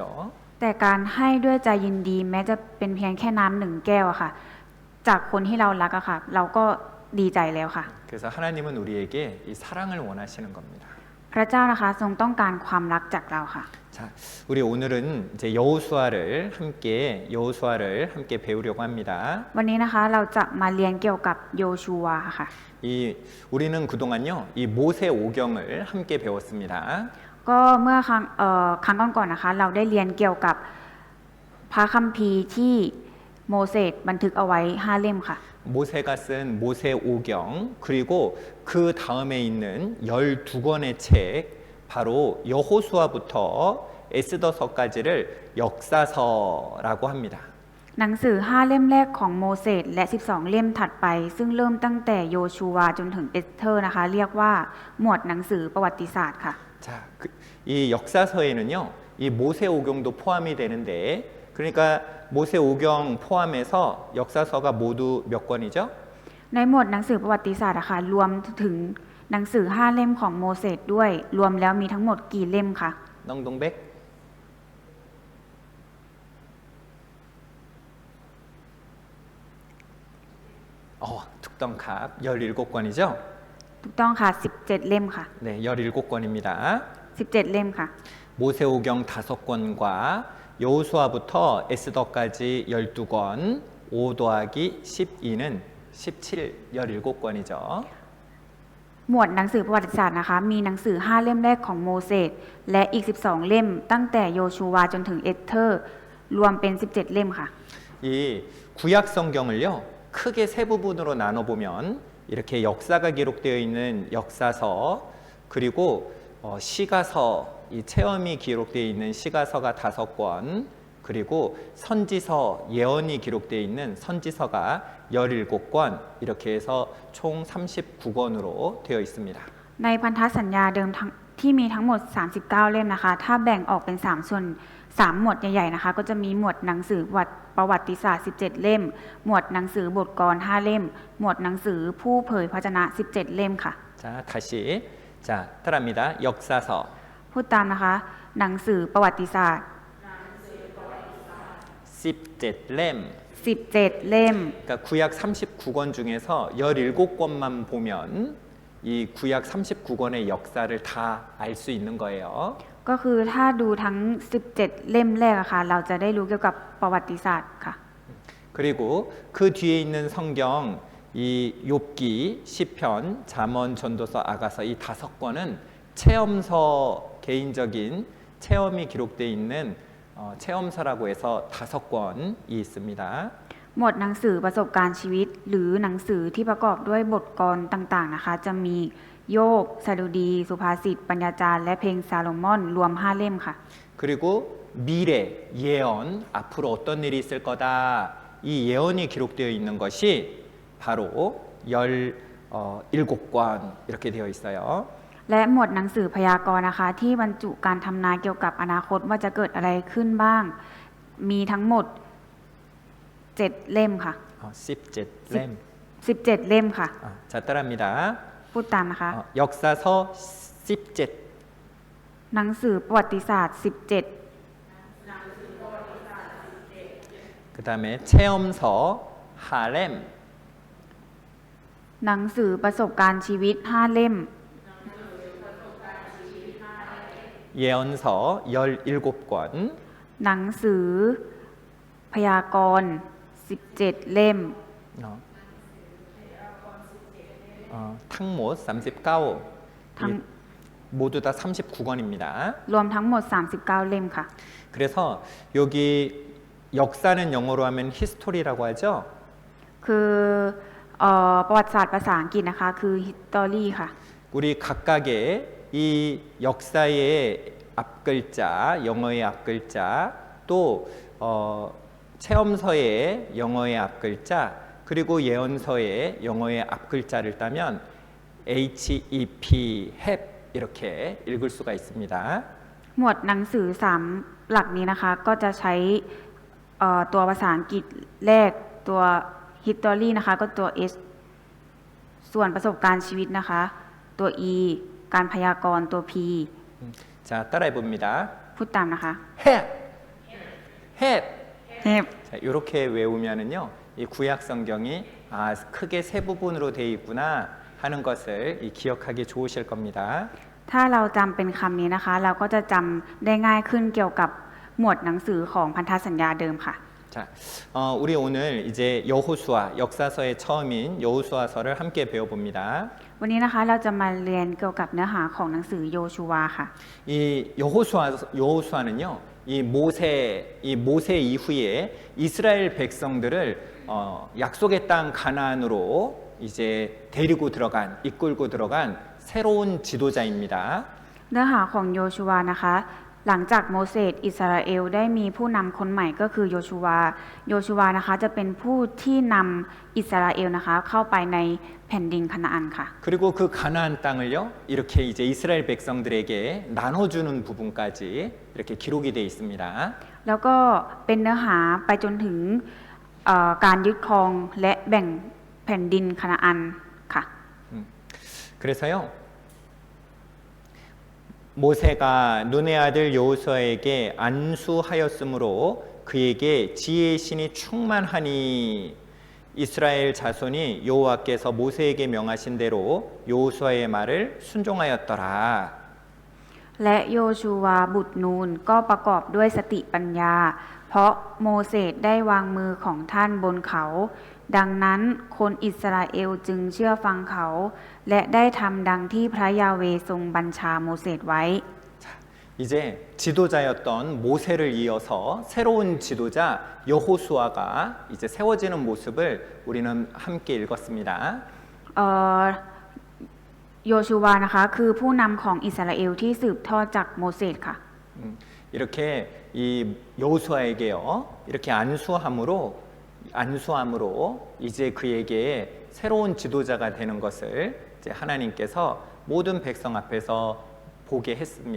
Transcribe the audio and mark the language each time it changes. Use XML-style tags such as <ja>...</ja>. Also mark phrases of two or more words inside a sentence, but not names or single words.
<th>แต่การให้ด้วยใจยินดีแม้จะเป็นเพียงแค่น้ำหนึ่งแก้วอะค่ะจากคนที่เรารักอะค่ะเราก็ดีใจแล้วค่ะ</th> <ko>그래서 하나님은 우리에게 이 사랑을 원하시는 겁니다.</ko> <th>พระเจ้านะคะทรงต้องการความรักจากเราค่ะ</th> <ko>자, 우리 오늘은 이제 여호수아를 함께 배우려고 합니다.</ko> <th>วันนี้นะคะเราจะมาเรียนเกี่ยวกับโยชูวาค่ะ</th> <ko>우리는 그동안요 이 모세 오경을 함께 배웠습니다.</ko> <th>ก็เมื่อครั้งก่อนๆนะคะเราได้เรียนเกี่ยวกับพระคัมภีร์ที่โมเสสบันทึกเอาไว้5เล่มค่ะ</th> <ko>모세가 쓴 모세 오경 그리고 그 다음에 있는 12권의 책 바로 여호수아부터 에스더서까지를 역사서라고 합니다.</ko> <th>หนังสือ5เล่มแรกของโมเสสและ12เล่มถัดไปซึ่งเริ่มตั้งแต่โยชูวาจนถึงเอสเธอร์นะคะเรียกว่าหมวดหนังสือประวัติศาสตร์ค่ะ</th> <ko>자, 이 역사서에는요 이 모세 오경도 포함이 되는데 그러니까 모세 오경 포함해서 역사서가 모두 몇 권이죠?</ko> <th>ในหมวดหนังสือประวัติศาสตร์นะคะรวมถึงหนังสือ5เล่มของโมเสสด้วยรวมแล้วมีทั้งหมดกี่เล่มคะ</th> <ko>넝동백? 툭덩캅 17권이죠?</ko> <th>ถูกต้องค่ะ17เล่มค่ะ</th> <ko>네, 17권입니다.</ko> <th>17เล่มค่ะ</th> <ko>모세오경 5권과 여호수아부터 에스더까지 12권, 5 더하기 12는 17, 17권이죠.</ko> <th>หมวดหนังสือประวัติศาสตร์นะคะมีหนังสือ5เล่มแรกของโมเสสและอีก12เล่มตั้งแต่โยชูวาจนถึงเอสเธอร์รวมเป็น17เล่มค่ะ</th> <ko>이 구약 성경을요 크게 세 부분으로 나눠 보면 이렇게 역사가 기록되어 있는 역사서 그리고 시가서 이 체험이 기록되어 있는 시가서가 5권 그리고 선지서 예언이 기록되어 있는 선지서가 17권 이렇게 해서 총 39권으로 되어 있습니다.</ko> <th>ในพันธสัญญาเดิมที่มีทั้งหมด 39 เล่มนะคะ ถ้าแบ่งออกเป็น 3 ส่วน 3 หมวดใหญ่ๆนะคะ ก็จะมีหมวดหนังสือประวัติศาสตร์ 17 เล่ม หมวดหนังสือบทกลอน 5 เล่ม หมวดหนังสือผู้เผยพระวจนะ 17 เล่มค่ะ</th> <ko>자, 다시. 자, 따라합니다. 역사서</ko> <th>พูดตามนะคะ หนังสือประวัติศาสตร์ 17렘. 17 เล่ม</th> <ko>그러니까 구약 39권 중에서 17권만 보면 이 구약 39권의 역사를 다 알 수 있는 거예요.</ko> <th>ก็คือถ้าดูทั้ง 17 เล่มแรกอะค่ะ เราจะได้รู้เกี่ยวกับประวัติศาสตร์ค่ะ</th> <ko>그리고 그 뒤에 있는 성경 이 욥기, 시편, 잠언, 전도서, 아가서 이 5권은 체험서 개인적인 체험이 기록되어 있는 체험서라고 해서 5권이 있습니다.</ko> <th>หมวดหนังสือประสบการณ์ชีวิต หรือหนังสือที่ประกอบด้วยบทกลต่างๆนะคะ จะมีโยบสดุดี สุภาษิต ปัญญาจารย์และเพลงซาโลมอนรวม 5 เล่มค่ะ</th> <ko>그리고 미래, 예언, 앞으로 어떤 일이 있을 거다 이 예언이 기록되어 있는 것이 바로 17권 이렇게 되어 있어요.</ko> <th>และหมวดหนังสือพยากรณ์นะคะ ที่บรรจุการทำนายเกี่ยวกับอนาคตว่าจะเกิดอะไรขึ้นบ้าง มีทั้งหมด 7 เล่มค่ะ 17렘. 17 เล่มค่ะ</th> <ko>자, 따라합니다.</ko> <th>พูดตามนะคะ</th> <ko>역사서 17.</ko> <th>หนังสือประวัติศาสตร์ 17</th> <ko>그다음에 체험서 하렘.</ko> <th>หนังสือประสบการณ์ชีวิต 5 เล่ม</th> <ko>예언서 17권.</ko> <th>หนังสือพยากรณ์ 17 เล่ม 탕못 39. 탕-</th> <ko>모두 다 39권입니다.</ko> <th>รวมทั้งหมด 39 เล่มค่ะ</th> <ko>그래서 여기 역사는 영어로 하면 history라고 하죠.</ko> <th>คือประวัติศาสตร์ภาษาอังกฤษนะคะ คือ history ค่ะ</th> <ko>우리 각각의 이 역사의 앞글자, 영어의 앞글자, 또 체험서의 영어의 앞글자, 그리고 예언서의 영어의 앞글자를 따면 HEP, HEP 이렇게 읽을 수가 있습니다.</ko> <th>หมวดหนังสือ 3 หลักนี้นะคะ ก็จะใช้ตัวภาษาอังกฤษแรกตัว history นะคะ ก็ตัว S ส่วนประสบการณ์ชีวิตนะคะ ตัว E การพยากรณ์ตัว P</th> <ko>자, 따라해 봅니다.</ko> <th>พูดตามนะคะ</th> <ko>HEP, HEP.</ko> <th>HEP</th> <ko>자, 이렇게 외우면은요, 이 구약 성경이 크게 세 부분으로 되어 있구나 하는 것을 기억하기 좋으실 겁니다.</ko> <th>ถ้าเราจำเป็นคำนี้นะคะ เราก็จะจำได้ง่ายขึ้นเกี่ยวกับหมวดหนังสือของพันธสัญญาเดิมค่ะ</th> <ko>자, 우리 오늘 이제 여호수아 역사서의 처음인 여호수아서를 함께 배워봅니다.</ko> <th>วันนี้นะคะเราจะมาเรียนเกี่ยวกับเนื้อหาของหนังสือโยชูวาค่ะ</th> <ko>이 여호수아는요, 이 모세 이후에 이스라엘 백성들을 약속의 땅 가나안으로 이제 데리고 들어간, 이끌고 들어간 새로운 지도자입니다.</ko> <th>เนื้อหาของโยชูวานะคะ หลังจากโมเสสอิสราเอลได้มีผู้นำคนใหม่ก็คือโยชูวา โยชูวานะคะจะเป็นผู้ที่นำอิสราเอลนะคะเข้าไปในแผ่นดินคานาอันค่ะ</th> <ko>그리고 그 가나안 땅을요, 이렇게 이제 이스라엘 백성들에게 나눠주는 부분까지 이렇게 기록이 되어 있습니다.</ko> <th>แล้วก็เป็นเนื้อหาไปจนถึงการยึดครองและแบ่งแผ่นดินคานาอันค่ะ</th> <ko>그래서요, 모세가 눈의 아들 여호수아에게 안수하였으므로 그에게 지혜의 신이 충만하니 이스라엘 자손이 여호와께서 모세에게 명하신 대로 여호수아의 말을 순종하였더라.</ko> <th>และโยชูวาบุตรนูนก็ประกอบด้วยสติปัญญา เพราะโมเสสได้วางมือของท่านบนเขา ดังนั้นคนอิสราเอลจึงเชื่อฟังเขา และได้ทำดังที่พระยาเวทรงบัญชาโมเสสไว้</th> <ko>이제 지도자였던 모세를 이어서 새로운 지도자 여호수아가 이제 세워지는 모습을 우리는 함께 읽었습니다.</ko> <th>โยชูวานะคะคือผู้นำของอิสราเอลที่สืบทอดจากโมเสสค่ะ</th> <ko>이렇게 이 여호수아에게요, 이렇게 안수함으로 이제 그에게 새로운 지도자가 되는 것을 이제 하나님께서 모든 백성 앞에서 보게 했습니다.</ko>